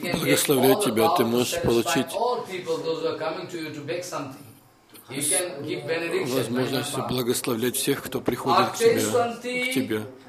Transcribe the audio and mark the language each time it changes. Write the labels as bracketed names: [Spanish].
[Russian] Я благословляю тебя, ты можешь получить [English] all people, those who are coming to you to beg something. [Russian] Возможность благословлять всех, кто приходит к тебе.